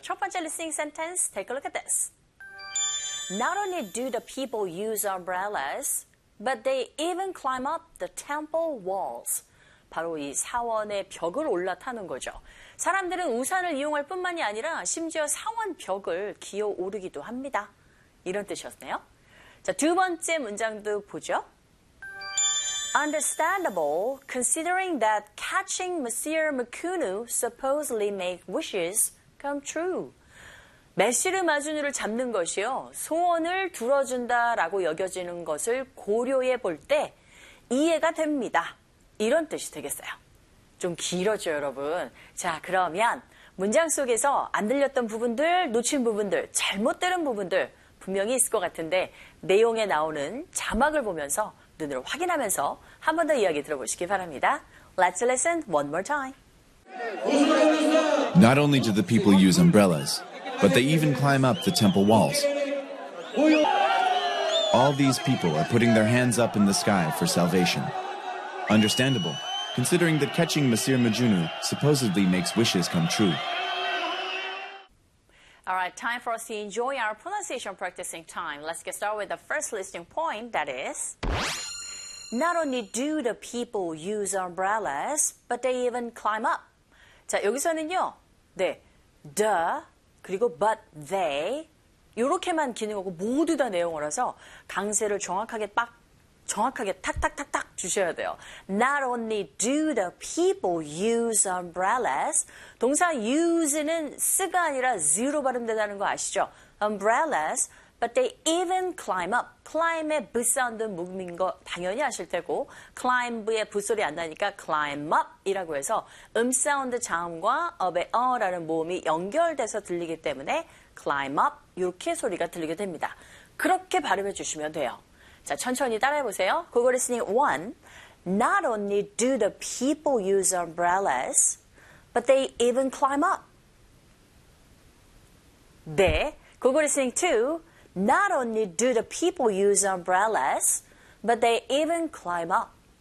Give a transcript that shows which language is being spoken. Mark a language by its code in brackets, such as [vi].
[ko] 첫 번째 [en] listening sentence, take a look at this. Not only do the people use umbrellas, but they even climb up the temple walls. [ko] 바로 이 사원의 벽을 올라타는 거죠. 사람들은 우산을 이용할 뿐만이 아니라 심지어 사원 벽을 기어오르기도 합니다. 이런 뜻이었네요. 자, 두 번째 문장도 보죠. [en] Understandable, considering that catching Masir Makunu supposedly makes wishes come true. [ko] 메시르 마주누를 잡는 것이요, 소원을 들어준다라고 여겨지는 것을 고려해 볼 때 이해가 됩니다. 이런 뜻이 되겠어요. 좀 길었죠, 여러분. 자, 그러면 문장 속에서 안 들렸던 부분들, 놓친 부분들, 잘못 들은 부분들 분명히 있을 것 같은데 내용에 나오는 자막을 보면서 눈으로 확인하면서 한 번 더 이야기 들어보시기 바랍니다. [en] Let's listen one more time. Not only do the people use umbrellas, but they even climb up the temple walls. All these people are putting their hands up in the sky for salvation. Understandable, considering that catching Masir Majunu supposedly makes wishes come true. All right, time for us to enjoy our pronunciation practicing time. Let's get started with the first listening point, that is, Not only do the people use umbrellas, but they even climb up. [ko] 자, 여기서는요, 네, the, 그리고 but they, 이렇게만 기능하고 모두 다 내용을 해서 강세를 정확하게 빡, 정확하게 탁탁탁탁 주셔야 돼요. [en] Not only do the people use umbrellas, [ko] 동사 use는 쓰가 아니라 z로 발음된다는 거 아시죠? [en] Umbrellas, but they even climb up. [ko] Climb의 b 사운드 묵음인 거 당연히 아실 테고, climb의 b 소리 안 나니까 climb up이라고 해서 사운드 자음과 up의 어라는 모음이 연결돼서 들리기 때문에 climb up 이렇게 소리가 들리게 됩니다. 그렇게 발음해 주시면 돼요. 자, 천천히 따라해보세요. [en] Google listening 1. Not only do the people use umbrellas, but they even climb up. 네. Google listening 2. Not only do the people use umbrellas, but they even climb up.